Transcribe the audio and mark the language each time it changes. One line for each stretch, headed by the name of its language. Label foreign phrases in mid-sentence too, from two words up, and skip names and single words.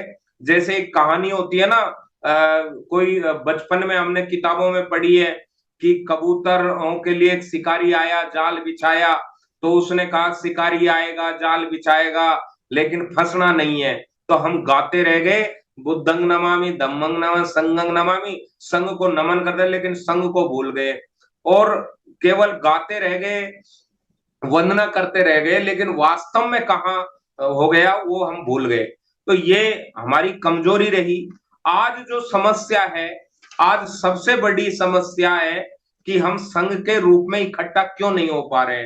Hindi: जैसे एक कहानी होती है ना, कोई बचपन में हमने किताबों में पढ़ी है कि कबूतरों के लिए एक शिकारी आया, जाल बिछाया, तो उसने कहा शिकारी आएगा, जाल बिछाएगा, लेकिन फंसना नहीं है। तो हम गाते रह गए,
Pali: बुद्धंग नमामि, धम्मंग नमामि, संगंग नमामि,
Hindi: संघ को नमन कर दे, लेकिन संघ को भूल गए और केवल गाते रह गए, वंदना करते रह गए, लेकिन वास्तव में कहाँ हो गया वो हम भूल गए। तो ये हमारी कमजोरी रही। आज जो समस्या है, आज सबसे बड़ी समस्या है कि हम संघ के रूप में इकट्ठा क्यों नहीं हो पा रहे।